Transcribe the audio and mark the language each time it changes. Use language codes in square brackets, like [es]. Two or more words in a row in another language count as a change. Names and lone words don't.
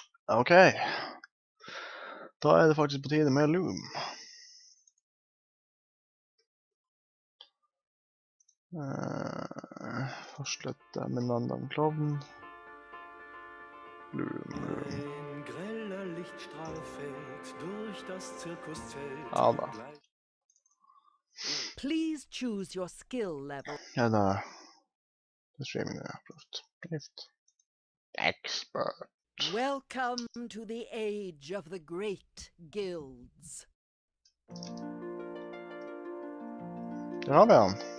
[no] Ok. Da er det faktisk på tide med Loom. Fortsette med London Klovn. Loom. [de] Ein greller Lichtstrahl fällt durch das Zirkuszelt. [no] Ja da. [en] Please choose your skill level. [no] Ja da. Det streaming jeg har prøvd. [en] Drift. Expert. Welcome to the age of the great guilds. [no] Der har vi han.